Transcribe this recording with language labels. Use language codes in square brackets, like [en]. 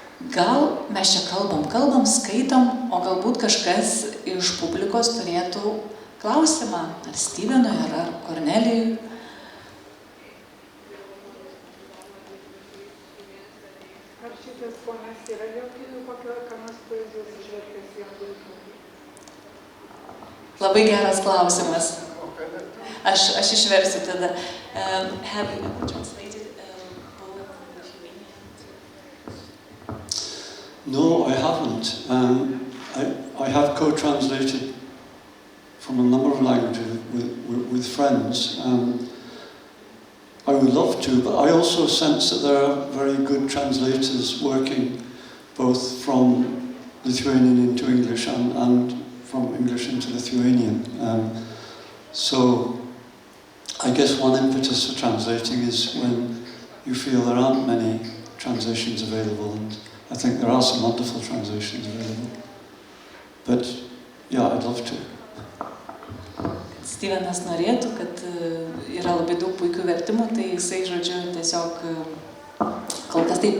[lt] Gal mes čia kalbam, skaitom, o galbūt kažkas iš publikos turėtų klausimą, ar Stevenui, ar Kornelijui. Ar šitas ponas yra lietuvių kokio kanos poezijos išvertęs į anglų kalbą? Labai geras klausimas. Aš išversiu tada. [en] Have you ever translated a poem from Lithuanian? No, I haven't. I have co-translated from a number of languages with friends. I would love to, but I also sense that there are very good translators working both from Lithuanian into English and from English into Lithuanian. So I guess one impetus for translating is when you feel there aren't many translations available, and I think there are some wonderful translations available. But yeah, I'd love to. [lt] Stevenas norėtų, kad yra labai daug puikių vertimų, tai jisai, žodžiu, tiesiog kol kas taip.